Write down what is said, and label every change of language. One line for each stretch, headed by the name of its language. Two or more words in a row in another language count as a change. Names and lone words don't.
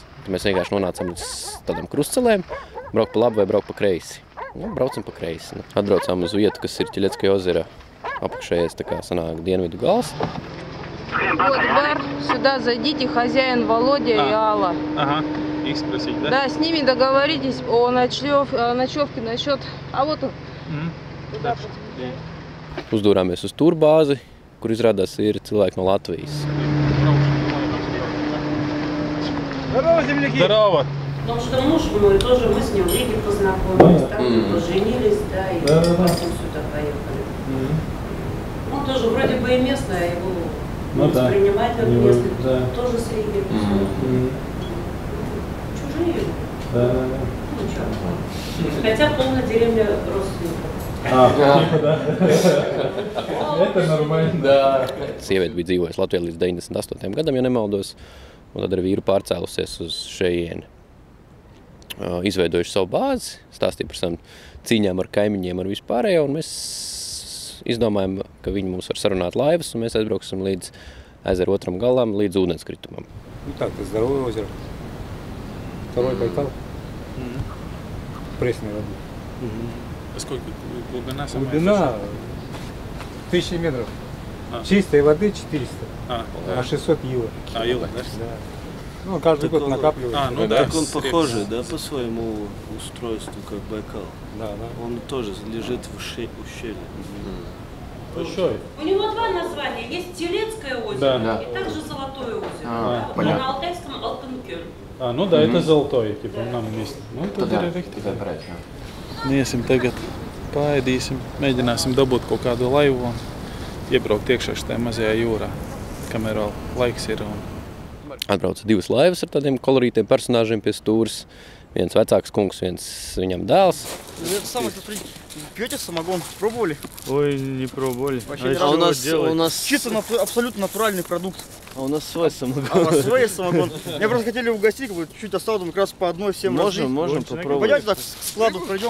Latvian: Tad mēs vienkārši nonācām līdz tādam krustcelēm, braukt pa labi vai braukt pa kreisi. Braucam pa kreisi. Atbraucām uz vietu, kas ir Ķiļetska озера apakšējais, tā kā sanāk dienvidu gals.
Russian: Вот бар, сюда зайдите, хозяин Володя и Алла. Ага, их спросить, да? Да, с ними договоритесь о ночевке насчет... А вот он. Туда
Latvian: Uzdūrāmies uz turbāzi, kur izrādās ir cilvēki no Latvijas.
Russian: Здорово! Потому что муж мой тоже, мы с ним в Риге познакомились, там поженились, да, и потом сюда поехали. Он тоже вроде бы и местный, его воспринимать как местный, тоже с Риги. Чужие. Ну, ничего. Хотя полная деревня родственников. Это нормально.
Latvian: Sieviete bija dzīvojusi Latvijā līdz 98. gadam, ja nemaldos, un tad ar vīru pārcēlusies uz šejieni. Izveidojuši savu bāzi, stāstīja par savām cīņām ar kaimiņiem, ar vispārējo, un mēs izdomājam, ka viņi mums var sarunāt laivas, un mēs aizbrauksim līdz ezeru otram galam, līdz ūdenskritumam.
Russian: Ну так, это здоровое озеро. Второй Байкал. Пресная вода. А сколько глубина? Глубина 1000 метров. Чистой воды 400. А 600 евро. Евро, да? Ну, каждый год накапливается. Ну да. Так он похожий, да, по своему устройству, как Байкал? Да. Он тоже лежит в ущелье. Большой. У него два названия. Есть Телецкое озеро и также Золотое озеро. Понятно. На алтайском Алтынкёль. Ну да, это золотое, типа, нам вместе.
Latvian: Nu, tad ir rikti. Iesim tagad, paēdīsim, mēģināsim dabūt kaut kādu laivu un iebraukt iekšā šajā mazajā jūrā, kamēr vēl laiks ir. Atbrauca divas laivas ar tādiem kolorītiem personāžiem pie stūras. Viens vecāks kungs, viens viņam dēls.
Russian: Пьете самогон? Пробовали? Ой, не пробовали. У нас Чисто абсолютно натуральный продукт. А у нас свой самогон. А у вас свой есть самогон? Меня просто хотели угостить, чуть осталось, как раз по одной всем разлить. Можем попробовать. Пойдемте так к складу пройдем.